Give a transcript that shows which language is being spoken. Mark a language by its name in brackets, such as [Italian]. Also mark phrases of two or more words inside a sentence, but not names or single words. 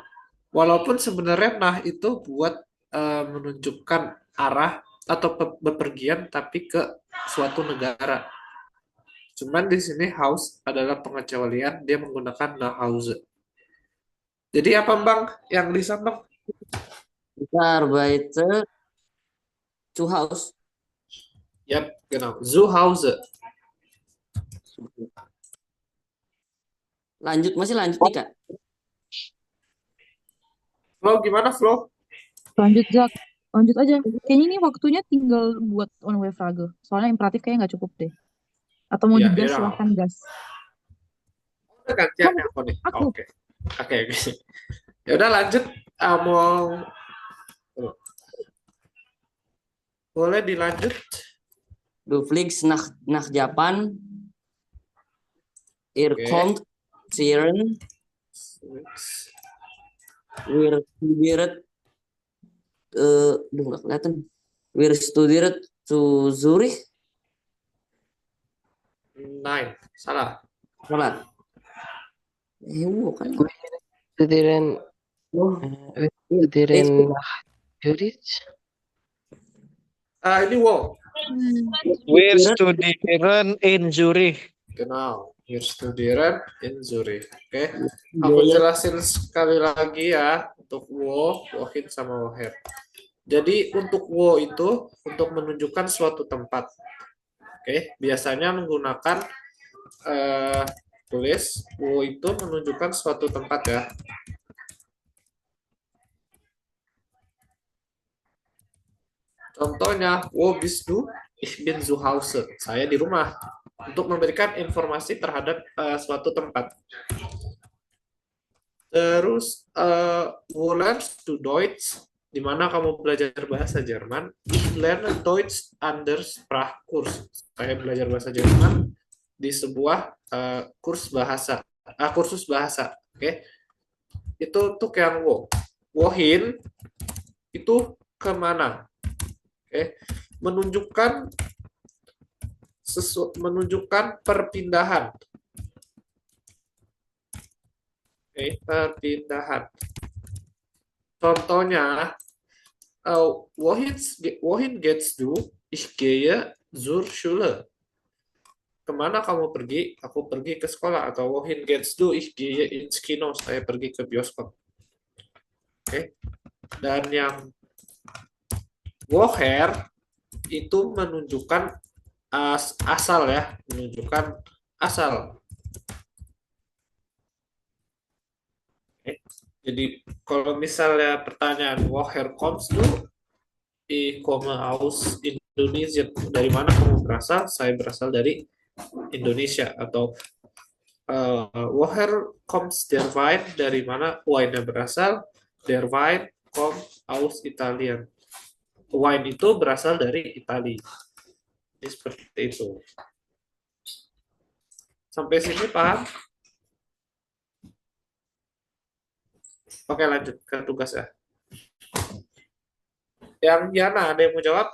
[Indonesian] Walaupun sebenarnya nah itu buat menunjukkan arah atau bepergian tapi ke suatu negara. Cuman di sini house adalah pengecualian, dia menggunakan nah Hause. Jadi apa Bang yang Lisa Bang? [German] Lisa arbeitet zu Haus. Yap, genau. Zu Hause. [Indonesian] Masih lanjut nih, Kak. Flo gimana Flo? Lanjut, Zak. Lanjut aja. Kayaknya ini waktunya tinggal buat on wave frage. Soalnya imperatif kayaknya nggak cukup deh. Atau mau Ya, digas, ya. silahkan gas. Udah gantian ya aku nih. Aku. Oke. Ya udah lanjut. Mau boleh dilanjut. [German] Du fliegst nach Japan. Ihr [Indonesian] Oke. [German] kommt Zieren. Wir studiert [Indonesian] nggak kelihatan. [German] Wir studiert zu Zurich. Nein, [Indonesian] salah. Salah. Bukan. [German] Studieren, studieren nach Zurich. [Indonesian] Ini wow. [German] Wir studieren in Zurich. Genau. Wir studieren in Zurich. [Indonesian] Oke. Aku jelasin sekali lagi ya untuk wohin sama woher. Jadi untuk wo itu untuk menunjukkan suatu tempat. Oke, biasanya menggunakan tulis wo itu menunjukkan suatu tempat ya. Contohnya, [German] wo bist du? Ich bin zu Hause. [Indonesian] Saya di rumah. Untuk memberikan informasi terhadap suatu tempat. Terus, [German] wo lernst du Deutsch? [Indonesian] Di mana kamu belajar bahasa Jerman? [German] Ich lerne Deutsch an der Sprachkurs. [Indonesian] Saya belajar bahasa Jerman di sebuah kursus bahasa. Oke. Itu untuk yang wo. Wohin itu kemana? Oke. Menunjukkan perpindahan. Oke, perpindahan. Contohnya, [German] wohin gehst du? Ich gehe zur Schule. [Indonesian] Kemana kamu pergi? Aku pergi ke sekolah. Atau [German] wohin gehst du? Ich gehe ins Kino. [Indonesian] Saya pergi ke bioskop. Oke. Dan yang woher itu menunjukkan asal ya, menunjukkan asal. Oke. Jadi kalau misalnya pertanyaan [German] woher kommst du? Ich komme aus Indonesia. [Indonesian] Dari mana kamu berasal? Saya berasal dari Indonesia. Atau [German] woher kommt der Wein? [Indonesian] Dari mana wine-nya berasal? [German] Der Wein kommt aus Italien. [Indonesian] Wine itu berasal dari Italia. Jadi seperti itu. Sampai sini paham? Oke, lanjut ke tugas ya. Yang Yana, ada yang mau jawab?